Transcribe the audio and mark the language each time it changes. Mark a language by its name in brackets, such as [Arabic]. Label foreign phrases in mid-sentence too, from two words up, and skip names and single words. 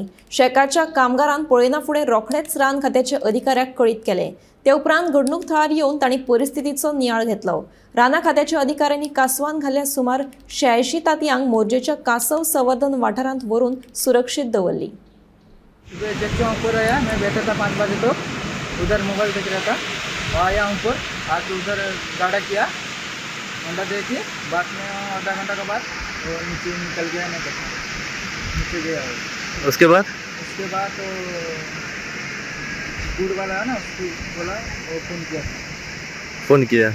[Konkani] शेकाच्या कामगारान पळयना फुडें रोखडेच रान खात्याचे अधिकाऱ्याक कळीत केले। ते उपरांत घडणूक थळार येवन तांणी परिस्थितीचो नियाळ घेतलो। राना खात्याच्या अधिकाऱ्यांनी कासवान घाल्ल्या सुमार 86 तांतयांक मोरजेच्या कासव संवर्धन वाठारांत व्हरून सुरक्षीत दवरली। [Hindi] उधर मोबाइल देख रहा था, आया ऊपर, आज उधर गाड़ा किया, अंडा दे के बाद में आधा घंटा के बाद वो नीचे निकल गया, मैं देखा नीचे गया। उसके बाद तो गुड़ वाला है ना, उसको बोला वो फ़ोन किया।